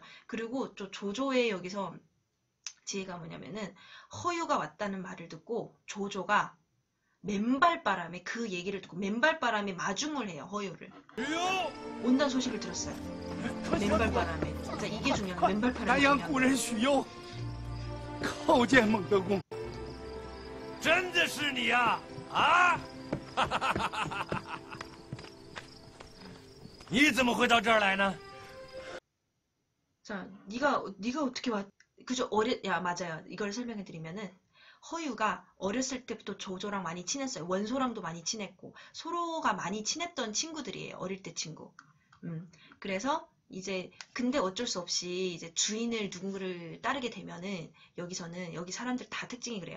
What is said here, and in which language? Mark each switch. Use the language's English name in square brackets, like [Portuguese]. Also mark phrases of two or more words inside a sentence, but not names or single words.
[Korean] 그리고 또 조조의 여기서 지혜가 뭐냐면은 허유가 왔다는 말을 듣고 조조가 맨발바람에 그 얘기를 듣고 맨발바람에 마중을 해요. 허유를 온다는 소식을 들었어요. 맨발바람에. 진짜 이게 중요한 거예요. 맨발바람에. [Chinese] 南阳古人许攸叩见孟德公。真的是你呀！啊！你怎么会到这儿来呢？ [Korean] 자, 네가 어떻게 왔? 그죠? 맞아요. 이걸 설명해 드리면은 허유가 어렸을 때부터 조조랑 많이 친했어요. 원소랑도 많이 친했고 서로가 많이 친했던 친구들이에요. 어릴 때 친구. 그래서 이제 근데 어쩔 수 없이 이제 주인을 누구를 따르게 되면은 여기 사람들 다 특징이 그래요.